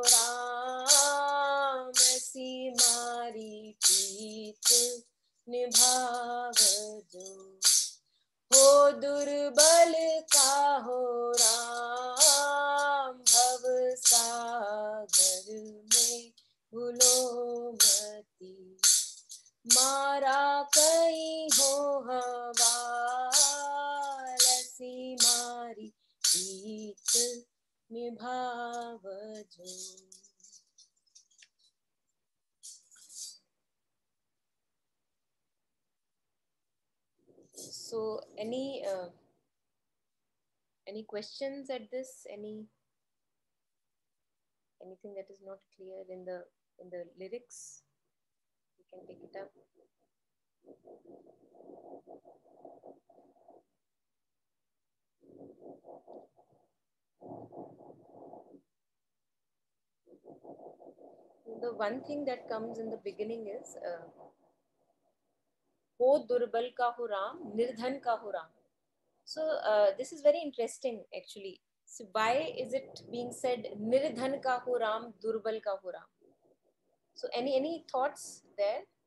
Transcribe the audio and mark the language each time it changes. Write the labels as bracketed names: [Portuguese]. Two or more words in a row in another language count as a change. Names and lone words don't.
[Rajasthani] राम, ऐसी मारी प्रीत निभाव जो हो दुर्बल का हो राम, भव सागर में भूलो मती, मारा कहीं हो हवाल, ऐसी मारी प्रीत निभावजो. [English] So any questions at this? Anything that is not clear in the lyrics? You can pick it up. The one thing that comes in the beginning is [Rajasthani] हो दुर्बल का हो राम, निर्धन का हो राम. [English] So this is very interesting actually. So why is it being said [Rajasthani] निर्धन का हो राम, दुर्बल का हो राम? [English] So any thoughts there?